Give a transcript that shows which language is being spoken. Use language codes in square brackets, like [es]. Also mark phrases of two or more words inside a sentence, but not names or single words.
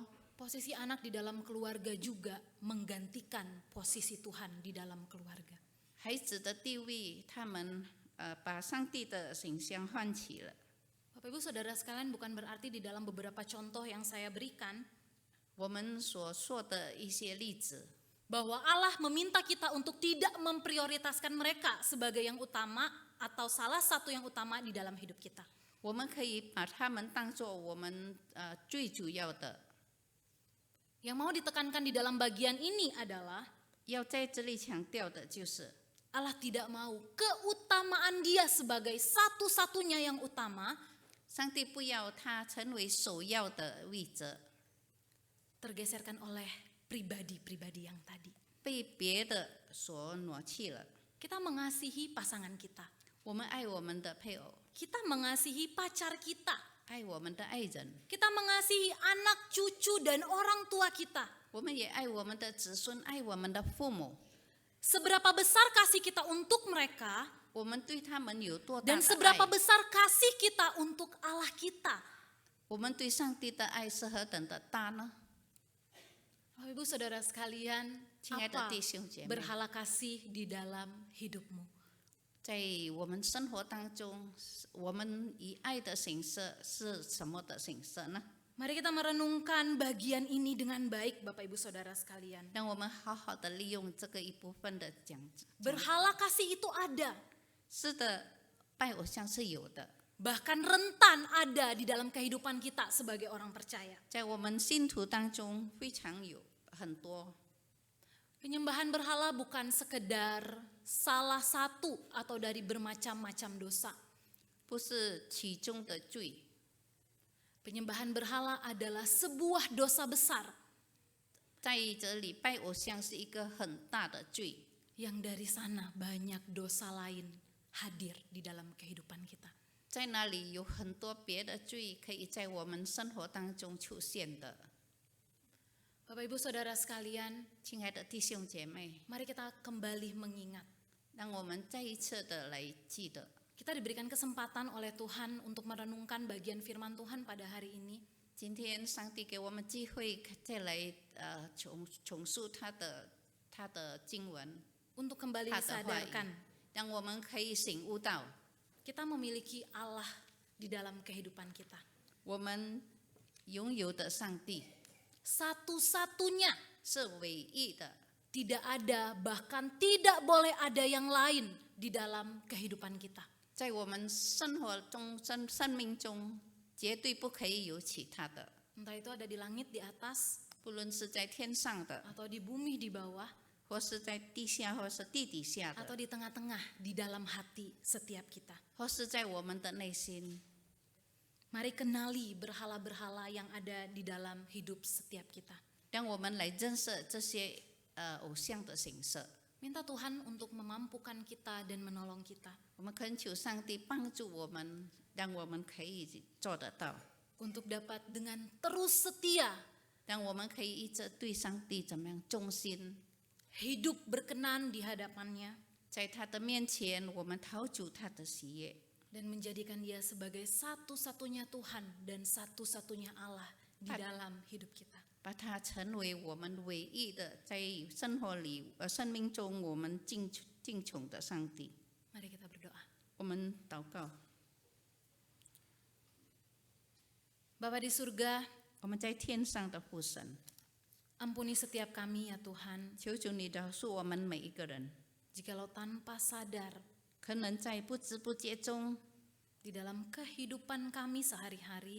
[id] posisi anak di dalam keluarga juga menggantikan posisi Tuhan di dalam keluarga. [zh] 孩子的地位，他们把上帝的形象唤起了。 [id] Bapak Ibu Saudara sekalian, bukan berarti di dalam beberapa contoh yang saya berikan [zh] 我们所说的一些例子， [id] bahwa Allah meminta kita untuk tidak memprioritaskan mereka sebagai yang utama atau salah satu yang utama di dalam hidup kita. [zh] 我们可以把他们当作我们最主要的。 [id] Yang mau ditekankan di dalam bagian ini adalah [zh] 要在这里强调的就是， [id] Allah tidak mau keutamaan Dia sebagai satu-satunya yang utama [zh] 上帝不要他成为首要的位置， [id] tergeserkan oleh pribadi-pribadi yang tadi. [zh] 被别的所挪去了。 [id] Kita mengasihi pasangan kita. [zh] 我们爱我们的配偶， [id] Kita mengasihi pacar kita. [zh] 爱我们的爱人， [id] Kita mengasihi anak, cucu, dan orang tua kita. [zh] 我们也爱我们的子孙，爱我们的父母。 [id] Seberapa besar kasih kita untuk mereka [zh] 我们对他们有多大 [id] dan [zh] 的 [id] seberapa [zh] 爱？ [id] besar kasih kita untuk Allah kita. [zh] 我们对上帝的爱是何等的大呢？ [id] Bapak Ibu Saudara sekalian, [zh] 亲爱的 [id] apa [zh] 弟兄姐妹， [id] berhala kasih di dalam hidupmu? [zh] 在我们生活当中，我们以爱的形式是什么的形式呢？ [id] Mari kita merenungkan bagian ini dengan baik, Bapak Ibu Saudara sekalian. [zh] 让我们好好的利用这个一部分的讲。 [id] Berhala kasih itu ada, [zh] 是的，拜偶像是有的， [id] bahkan rentan ada di dalam kehidupan kita sebagai orang percaya. [zh] 在我们信徒当中非常有很多。 [id] Penyembahan berhala bukan sekedar salah satu atau dari bermacam-macam dosa. [zh] 不是其中的罪， [id] Penyembahan berhala adalah sebuah dosa besar [zh] 在这里拜偶像是一个很大的罪， [id] yang dari sana banyak dosa lain hadir di dalam kehidupan kita. [zh] 在那里有很多别的罪可以在我们生活当中出现的。 [id] Bapak Ibu Saudara sekalian, [zh] 亲爱的弟兄姐妹， [id] mari kita kembali mengingat. [zh] 让我们再一次的来记得， [id] Kita diberikan kesempatan oleh Tuhan untuk merenungkan bagian firman Tuhan pada hari ini. [zh] 今天上帝给我们机会再来重述他的经文， [id] Untuk kembali [zh] 他的话语 [id] disadarkan [zh] 让我们可以醒悟到， [id] kita memiliki Allah di dalam kehidupan kita. [zh] 我们拥有的上帝 [id] Satu-satunya, [zh] 是唯一的， [id] tidak ada, bahkan tidak boleh ada yang lain di dalam kehidupan kita. [zh] 在我们生活中、生命中绝对不可以有其他的， [id] entah itu ada di langit di atas [zh] 不论是在天上的， [id] atau di bumi di bawah [zh] 或是在地下，或是地底下 [id] atau [zh] 的， [id] di tengah-tengah di dalam hati setiap kita. [zh] 或是在我们的内心。 [id] Mari kenali berhala-berhala yang ada di dalam hidup setiap kita. [zh] 让我们来认识这些偶像的形式。 [id] Minta Tuhan untuk memampukan kita dan menolong kita [zh] 我们恳求上帝帮助我们，让我们可以做得到， [id] untuk dapat dengan terus setia [zh] 让我们可以一直对上帝怎么样忠心， [id] hidup berkenan di hadapannya [zh] 在他的面前，我们讨主他的喜悦， [id] dan menjadikan Dia sebagai satu-satunya Tuhan dan satu-satunya Allah di dalam hidup kita. [zh] 把他成为我们唯一的在生活里、生命中我们敬崇的上帝。 [id] Mari kita berdoa. [zh] 我们祷告， [id] Bapa di surga, [zh] 我们在天上的父神， [id] ampuni setiap kami ya Tuhan, [zh] 求主你饶恕我们每一个人， [id] jikalau tanpa sadar [zh] 可能在不知不觉中， [id] di dalam kehidupan kami sehari-hari,